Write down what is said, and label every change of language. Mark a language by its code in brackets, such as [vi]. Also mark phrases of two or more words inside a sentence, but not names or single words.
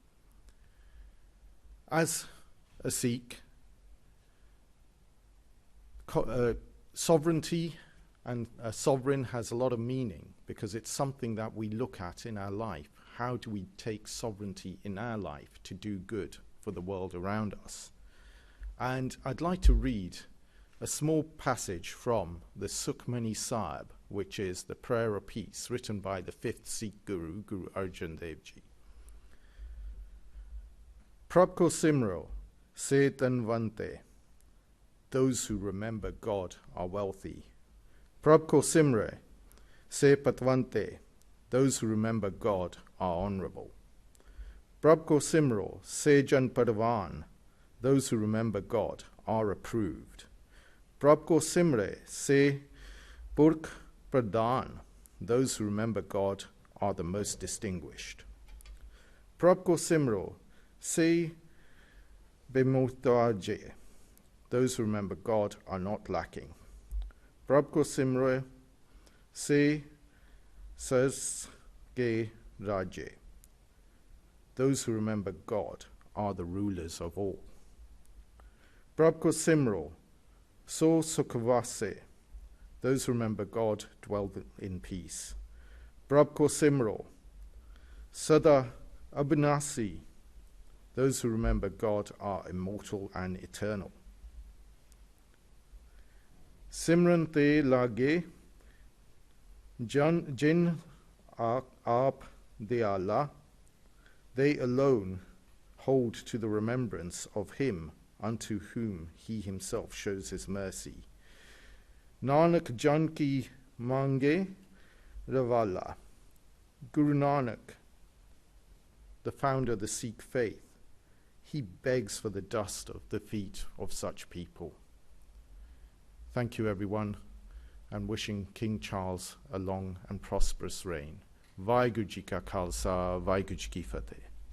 [en] As a Sikh, sovereignty and a sovereign has a lot of meaning because it's something that we look at in our life. How do we take sovereignty in our life to do good for the world around us? And I'd like to read a small passage from the Sukhmani Sahib, which is the prayer of peace written by the 5th Sikh Guru, Guru Arjan Dev Ji. [pa] ਪ੍ਰਭ ਕੋ ਸਿਮਰੋ, ਸੇ ਤਨਵੰਤੇ. [en] Those who remember God are wealthy. [pa] ਪ੍ਰਭ ਕੋ ਸਿਮਰੇ, ਸੇ ਪਤਵੰਤੇ. [en] Those who remember God are honorable. [pa] ਪ੍ਰਭ ਕੋ ਸਿਮਰੋ, ਸੇ ਜਨ ਪਰਵਾਨ. [en] Those who remember God are approved. [pa] ਪ੍ਰਭ ਕੋ ਸਿਮਰੇ, ਸੇ ਪੁਰਖ ਪ੍ਰਧਾਨ. [en] Those who remember God are the most distinguished. [pa] ਪ੍ਰਭ ਕੋ ਸਿਮਰੋ, ਸੇ ਬੇਮੁਹਤਾਜੇ. [en] Those who remember God are not lacking. [pa] ਪ੍ਰਭ ਕੋ ਸਿਮਰੇ, ਸੇ ਸਸ ਗੇ ਰਾਜੇ. [en] Those who remember God are the rulers of all. [pa] ਪ੍ਰਭ ਕੋ ਸਿਮਰੋ, ਸੋ ਸੁਖਵਾਸੇ. [en] Those who remember God dwell in peace. [pa] ਪ੍ਰਭ ਕੋ ਸਿਮਰੋ, ਸਦਾ ਅਬਿਨਾਸੀ. [en] Those who remember God are immortal and eternal. [pa] ਸਿਮਰਨ ਤੇ ਲਾਗੇ, ਜਿਨ ਆਪ ਦਇਆਲਾ. [en] They alone hold to the remembrance of him unto whom he himself shows his mercy. [pa] ਨਾਨਕ ਜਨ ਕੀ ਮੰਗੇ ਰਵਾਲਾ. [en] Guru Nanak, the founder of the Sikh faith, he begs for the dust of the feet of such people. Thank you, everyone, and wishing King Charles a long and prosperous reign. [pa] ਵਾਹਿਗੁਰੂ ਜੀ ਕਾ ਖਾਲਸਾ, ਵਾਹਿਗੁਰੂ ਜੀ ਕੀ ਫ਼ਤਿਹ.